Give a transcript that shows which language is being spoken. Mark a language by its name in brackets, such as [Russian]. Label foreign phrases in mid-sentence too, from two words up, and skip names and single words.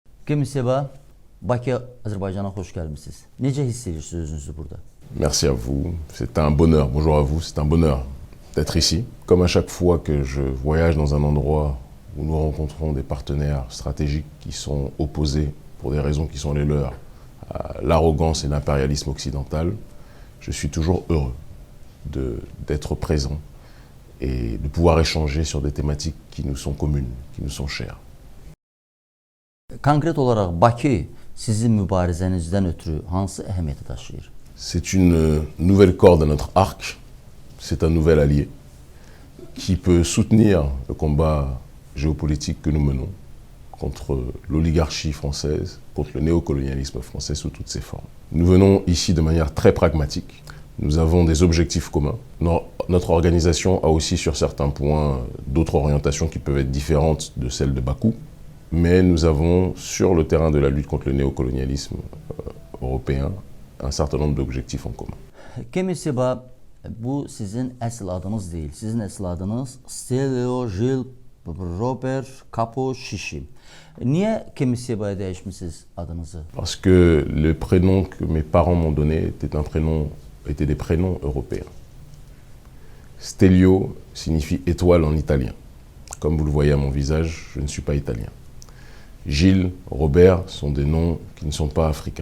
[Azerbaijani] Kemi Seba, Bakı, Azərbaycana xoş gəlmisiniz. Necə hiss edirsiniz özünüzü burada? [French] Merci à vous, c'est un bonheur, bonjour à vous, c'est un bonheur d'être ici. Comme à chaque fois que je voyage dans un endroit où nous rencontrons des partenaires stratégiques qui sont opposés pour des raisons qui sont les leurs à l'arrogance et l'impérialisme occidental, je suis toujours heureux d'être présent et de pouvoir échanger sur des thématiques qui nous sont communes, qui nous sont chères. [Azerbaijani] Konkret olaraq Bakı sizin mübarizənizdən ötürü hansı əhəmiyyəti daşıyır? [French] C'est une nouvelle corde à notre arc, c'est un nouvel allié qui peut soutenir le combat géopolitique que nous menons contre l'oligarchie française, contre le néocolonialisme français sous toutes ses formes. Nous venons ici de manière très pragmatique. Nous avons des objectifs communs. Notre organisation a aussi sur certains points d'autres orientations qui peuvent être différentes de celles de Bakou, mais nous avons sur le terrain de la lutte contre le néocolonialisme européen un certain nombre d'objectifs en commun. [Azerbaijani] Kemi Seba, bu sizin əsl adınız deyil. Sizin əsl adınız Stelio Gil Robert Capo Chichi. Niyə Kemi Seba'ya dəyişmisiniz adınızı? [French] Parce que le prénom que mes parents m'ont donné étaient des prénoms européens. Stelio signifie étoile en italien. Comme vous le voyez à mon visage, je ne suis pas italien. Gilles, Robert sont des noms qui ne sont pas africains.